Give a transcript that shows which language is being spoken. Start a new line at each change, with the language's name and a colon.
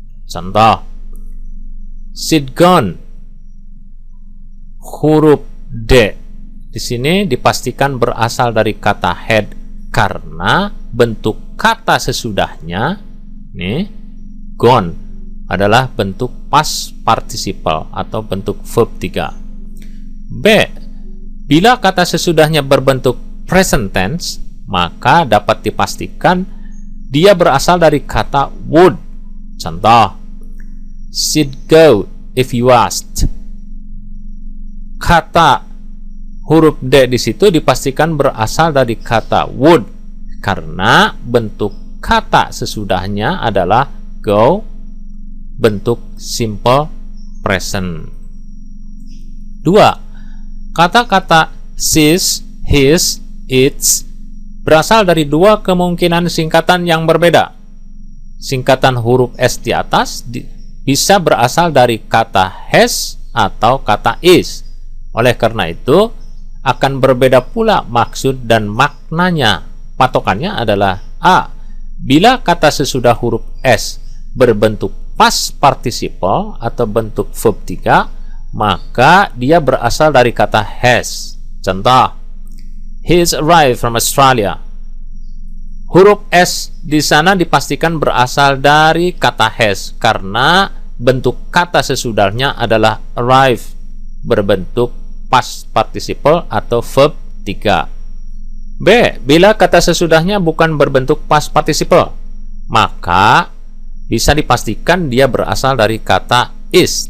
Indonesian: Contoh,
English: she'd gone.
Indonesian: Huruf D di sini dipastikan berasal dari kata had karena bentuk kata sesudahnya nih, gone, adalah bentuk past participle atau bentuk verb 3. B. Bila kata sesudahnya berbentuk present tense, maka dapat dipastikan dia berasal dari kata would. Contoh,
English: she'd go if you asked.
Indonesian: Kata huruf D di situ dipastikan berasal dari kata would karena bentuk kata sesudahnya adalah go, bentuk simple present. 2. Kata-kata she's, his, its berasal dari dua kemungkinan singkatan yang berbeda. Singkatan huruf S di atas bisa berasal dari kata has atau kata is. Oleh karena itu, akan berbeda pula maksud dan maknanya. Patokannya adalah A. Bila kata sesudah huruf S berbentuk past participle atau bentuk verb 3, maka dia berasal dari kata has. Contoh,
English: he's arrived from Australia.
Indonesian: Huruf S di sana dipastikan berasal dari kata has karena bentuk kata sesudahnya adalah arrive berbentuk past participle atau verb 3. B. Bila kata sesudahnya bukan berbentuk past participle, maka bisa dipastikan dia berasal dari kata is.